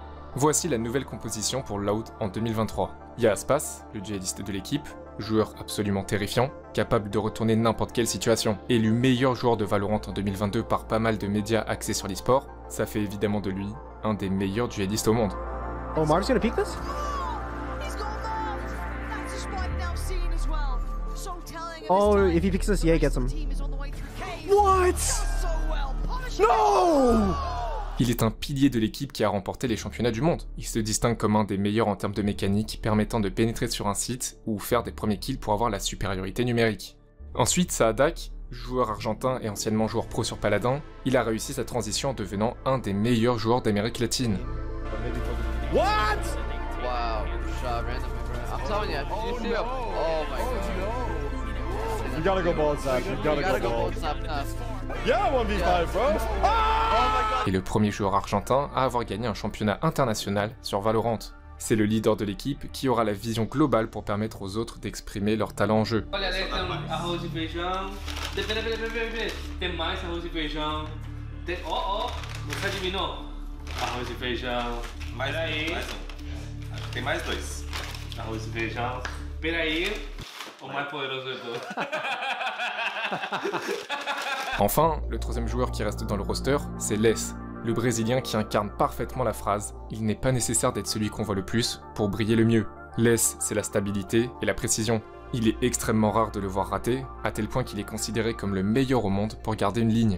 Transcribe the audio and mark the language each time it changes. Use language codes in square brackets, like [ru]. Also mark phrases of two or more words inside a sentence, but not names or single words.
[fr] Voici la nouvelle composition pour Loud en 2023. Il y a Aspas, le dueliste de l'équipe, joueur absolument terrifiant, capable de retourner n'importe quelle situation. Élu meilleur joueur de Valorant en 2022 par pas mal de médias axés sur l'e-sport, ça fait évidemment de lui un des meilleurs duelistes au monde. [en] Oh, Mark's gonna peek this? Oh, if he picks this, yeah, he gets him. What? No! [fr] Il est un pilier de l'équipe qui a remporté les championnats du monde. Il se distingue comme un des meilleurs en termes de mécanique, permettant de pénétrer sur un site ou faire des premiers kills pour avoir la supériorité numérique. Ensuite, Saadak, joueur argentin et anciennement joueur pro sur Paladin, il a réussi sa transition en devenant un des meilleurs joueurs d'Amérique latine. [en] What? Wow, shot randomly, bro. I'm telling you, you see him. Oh my god. You gotta go bald snap. You gotta go bald snap now. Yeah, 1v5, bro. Oh my god. [fr] Et le premier joueur argentin à avoir gagné un championnat international sur Valorant. C'est le leader de l'équipe qui aura la vision globale pour permettre aux autres d'exprimer leur talent en jeu. [pt] Tem mais dois. Arroz e feijão. Peraí, o mais poderoso de todos. [fr] Enfin, le troisième joueur qui reste dans le roster, c'est Les, le Brésilien qui incarne parfaitement la phrase « Il n'est pas nécessaire d'être celui qu'on voit le plus pour briller le mieux ». Les, c'est la stabilité et la précision. Il est extrêmement rare de le voir rater, à tel point qu'il est considéré comme le meilleur au monde pour garder une ligne.